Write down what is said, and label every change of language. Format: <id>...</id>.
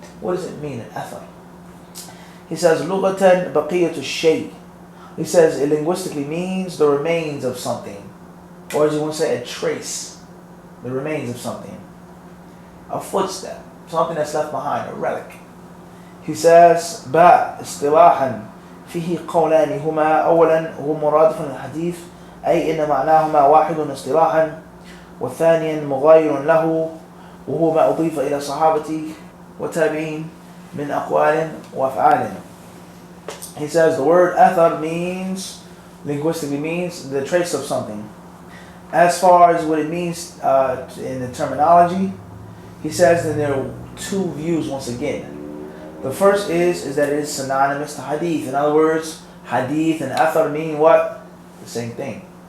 <en>What does it mean, an athar? He says,</en> <ar>lughatan baqiyatu shay.</ar> <en>He says it linguistically means the remains of something. Or as you want to say, a trace. The remains of something. A footstep. Something that's left behind, a relic. He says,</en> <ar>ba istilahan فيه قولان هما أولا هو مرادف للحديث أي إن معناهما واحد اصطلاحا والثاني مغاير له وهو ما أضيف إلى صحابة وتابعين من أقوال وأفعال.</ar> <en>He says the word athar linguistically means the trace of something. As far as what it means in the terminology, he says that there are two views once again. The first is that it is synonymous to hadith. In other words, hadith and athar mean what? The same thing.</en>